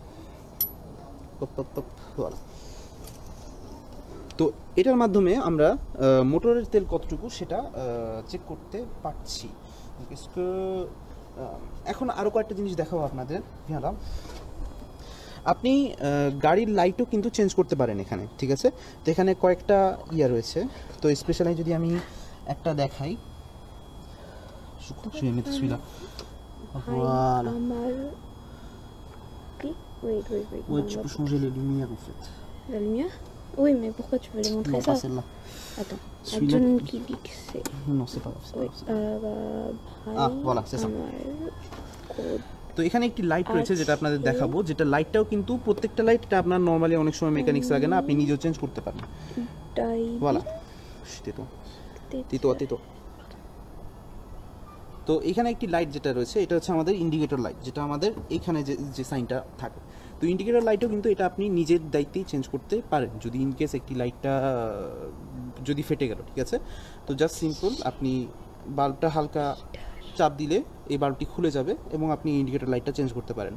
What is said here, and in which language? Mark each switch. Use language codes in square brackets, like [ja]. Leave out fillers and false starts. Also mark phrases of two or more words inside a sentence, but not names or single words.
[bn] তো এটার মাধ্যমে আমরা মোটরের তেল কতটুকু সেটা চেক করতে পারছি। এখন আরও কয়েকটা জিনিস দেখাবো আপনাদের। আপনি গাড়ির লাইটও কিন্তু চেঞ্জ করতে পারেন এখানে, ঠিক আছে। তো এখানে কয়েকটা ইয়া রয়েছে, তো স্পেশালি যদি আমি একটা দেখাই, [fr] Ouais, tu peux changer les lumières en fait. La lumière? Oui, mais pourquoi tu veux les montrer ça? Celle-là. Attends. Celui-là. Adjoun qui dit que c'est. Non, c'est pas grave. c'est pas Oui, grave. [bn] ভাই [fr] Ah, voilà, c'est ça. [bn] আমার code তো এখানে একটি লাইট রয়েছে যেটা আপনাদের আছে। দেখাবো, যেটা লাইটটাও কিন্তু প্রত্যেকটা লাইট এটা আপনার নর্মালি অনেক সময় মেকানিক্স লাগে না, আপনি নিজেও চেঞ্জ করতে পারেন। ডাই [fr] Voilà. Tais-toi. tais-toi, tais-toi. [bn] তো এখানে একটি লাইট যেটা রয়েছে এটা হচ্ছে আমাদের ইন্ডিকেটর লাইট, যেটা আমাদের এইখানে যে সাইনটা থাকে। তো ইন্ডিকেটর লাইটও কিন্তু এটা আপনি নিজের দায়িত্বেই চেঞ্জ করতে পারেন যদি [en] in case [bn] একটি লাইটটা যদি ফেটে গেল, ঠিক আছে। তো [en] just simple [bn] আপনি বাল্বটা হালকা চাপ দিলে এই বাল্বটি খুলে যাবে এবং আপনি ইন্ডিকেটর লাইটটা চেঞ্জ করতে পারেন।